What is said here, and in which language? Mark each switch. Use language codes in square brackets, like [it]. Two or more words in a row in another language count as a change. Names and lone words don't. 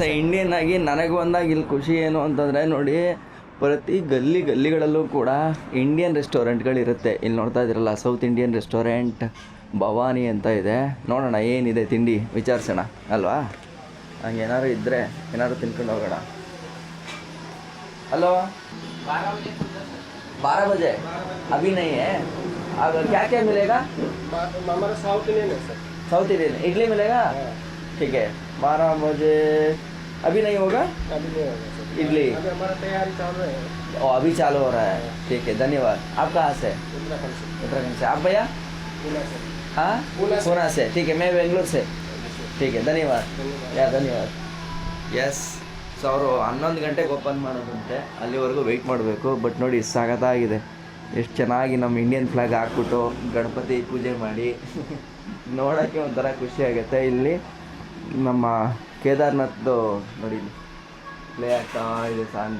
[kn] ಇಂಡಿಯನ್ ಆಗಿ ನನಗೆ ಬಂದಾಗ ಇಲ್ಲಿ ಖುಷಿ ಏನು ಅಂತಂದರೆ ನೋಡಿ, ಪ್ರತಿ ಗಲ್ಲಿಗಳಲ್ಲೂ ಕೂಡ [en] Indian restaurants. [kn] ಇಲ್ಲಿ ನೋಡ್ತಾ ಇದ್ದೀರಲ್ಲ, [en] South Indian restaurant [kn] ಭವಾನಿ ಅಂತ ಇದೆ. ನೋಡೋಣ ಏನಿದೆ ತಿಂಡಿ, ವಿಚಾರಿಸೋಣ ಅಲ್ವಾ. ಹಂಗೆ ಏನಾದ್ರು ಇದ್ದರೆ ಏನಾದ್ರು ತಿನ್ಕೊಂಡು ಹೋಗೋಣ. [hi] हेलो 12 बजे अभी नहीं है. अब क्या मिलेगा? हमारा [en] South Indian [hi] है सर. [en] South Indian [hi] इडली मिलेगा? ठीक है, 12 बजे. अभी नहीं होगा? अभी नहीं होगा सर. इडली अभी हमारा तैयारी चालू है. ओ, अभी चालू हो रहा है. ठीक है, धन्यवाद. आप कहाँ से? उत्तराखंड से. आप भैया? पूना से. हाँ, पूना से. ठीक है, मैं बेंगलोर से. ठीक है, धन्यवाद. धन्यवाद. यस. [kn] ಸೊ ಅವರು 11 ಗಂಟೆಗೆ ಓಪನ್ ಮಾಡೋದಂತೆ, ಅಲ್ಲಿವರೆಗೂ ವೆಯ್ಟ್ ಮಾಡಬೇಕು. ಬಟ್ ನೋಡಿ, ಸಾಗತಾಗಿದೆ. ಎಷ್ಟು ಚೆನ್ನಾಗಿ ನಮ್ಮ [en] Indian flag [kn] ಹಾಕ್ಬಿಟ್ಟು ಗಣಪತಿ ಪೂಜೆ ಮಾಡಿ ನೋಡೋಕ್ಕೆ ಒಂಥರ ಖುಷಿ ಆಗುತ್ತೆ. ಇಲ್ಲಿ ನಮ್ಮ ಕೇದಾರ್ನಾಥ್ದು ನೋಡಿ ಪ್ಲೇ ಆಗ್ತಾ ಇದೆ ಸಾಂಗ್.